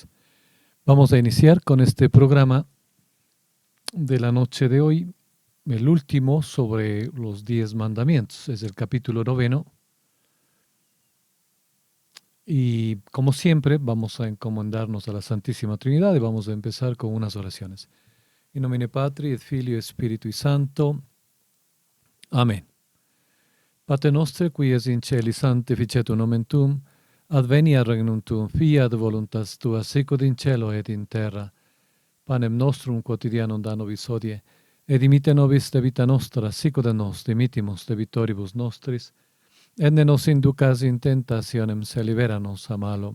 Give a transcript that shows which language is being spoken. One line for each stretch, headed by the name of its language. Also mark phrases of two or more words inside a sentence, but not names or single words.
Spanish: Vamos a iniciar con este programa de la noche de hoy, el último sobre los 10 mandamientos. Es el capítulo 9. Y como siempre, vamos a encomendarnos a la Santísima Trinidad y vamos a empezar con unas oraciones.
Latin: In nomine Patri et Filii et Spiritui Sancto. Amén. Pater noster, qui es in celi, sanctificetur nomen tuum, adveniat regnum tuum, fiat voluntas tua, sicut in cielo et in terra. Panem nostrum quotidianum da nobis hodie, et dimitte nobis debita nostra, sicut et nos dimittimus debitoribus nostris, et ne nos inducas in tentationem, se libera nos a malo.